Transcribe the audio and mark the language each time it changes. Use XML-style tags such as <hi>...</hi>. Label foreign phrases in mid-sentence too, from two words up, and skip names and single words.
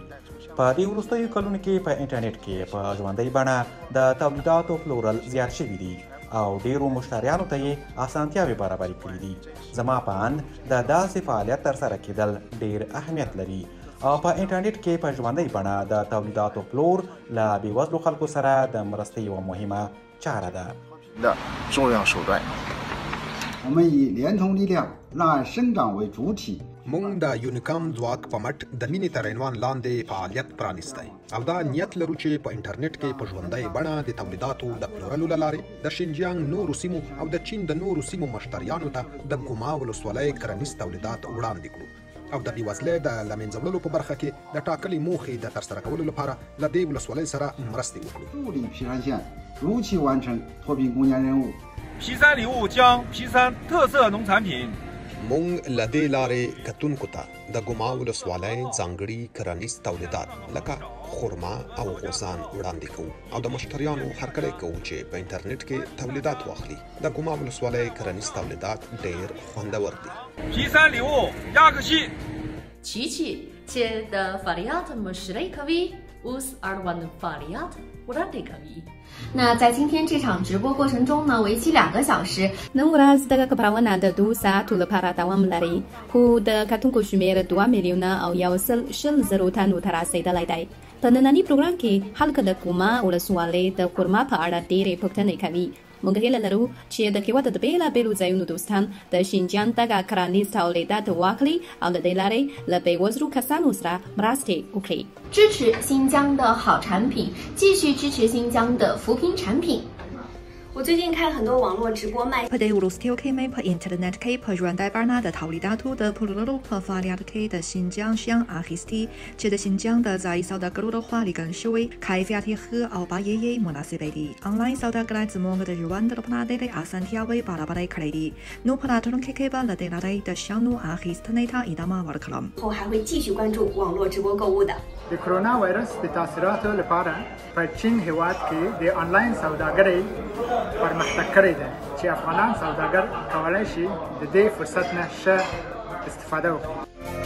<ps>په دې وروستیو کلونو کې په انټرنیټ کې په ژوندۍ بڼه د تولیداتو پلورل زیات شوي دي او ډیرو مشتریانو ته یې اسانتیاوې برابرې کړي دي. زما په اند د داسې فعالیت ترسره کېدل ډېر اهمیت لري او په انټرنیټ کې په ژوندۍ بڼه د تولیداتو پلور له بېوزلو خلکو سره د مرستې یوه مهمه چاره ده.</ps> <zh>我们以连通力量让爱生长为主体。</zh> <ps>مونږ د یونیکام ځواک په مټ د مینې تر عنوان لاندې فعالیت پرانیستی او دا نیت لرو چې په انټرنیټ کې په ژوندۍ بڼه د تولیداتو د پلورلو له لارې د شینجیانګ نورو سیمو او د چین د نورو سیمو مشتریانو ته د ګوما ولسوالۍ کرنیز تولیدات وړاندې کړو او د بېوزلۍ د له منځه وړلو په برخه کې د ټاکلې موخې د ترسره کولو لپاره له دې ولسوالۍ سره مرستې وکړو.</ps> <zh>助力皮山县如期完成脱贫攻坚任务。皮山礼物将皮山特色农产品</zh> <ps>مونږ له دې لارې کتونکو ته د ګوما ولسوالۍ ځانګړي کرنیز تولیدات لکه خرما او غوزان وړاندې کوو او د مشتریانو هرکلی کوو چې په انټرنیټ کې تولیدات واخلي. د ګوما ولسوالۍ کرنیز تولیدات ډېر خوندور دي.</ps> <zh>皮山礼物亚克西</zh> <ps>琪琪 چې د فعالیت مشري کوي اوس اړوند فعالیت وړاندې کوي.</ps> <zh>那在今天这场直播过程中呢，为期2个小时。</zh> <ps>نن ورځ دغه خبرونه د 2 ساعتو لپاره دوام لري، خو د کتونکو شمېر 2 میلیونه او 1.0 تنو ته رسیدلی دی. په ننني پروګرام کې خلک د ګوما ولسوالۍ د خرما په اړه ډېرې پوښتنې کوي. موږ هیله لرو چې د هېواد د بېلابېلو ځایونو دوستان د شینجیانګ دغه کرنیز تولیدات واخلي او د دې لارې له بېوزلو کسانو سره مرستې وکړي.</ps> <zh>支持新疆的好产品，继续支持新疆的扶贫产品。我最近看很多网络直播卖</zh> <ps>په دې وروستیو کې مې په انټرنیټ کې په ژوندۍ بڼه د تولیداتو د پلورلو په فعالیت کې د شینجیانګ شیان اخیستي چې د شینجیانګ د ځایي سوداګرو لخوا لیږل شوي، کیفیت یې ښه او بیې یې مناسبې دي. آنلاین سوداګرۍ زموږ د ژوند لپاره ډېرې اسانتیاوې برابرې کړې دي، نو په راتلونکي کې به له دې لارې د شیانو اخیستنې ته ادامه ورکړم.</ps> <zh>后还会继续关注网络直播购物的。</zh> <ps>د کرونا وایرس د تاثیراتو لپاره په چین هیواد کې د آنلاین سوداګرۍ پرمختګ کړی دی چې افغانان سوداګر کولی شي د دې فرصت نه ښه استفاده وکړي.</ps>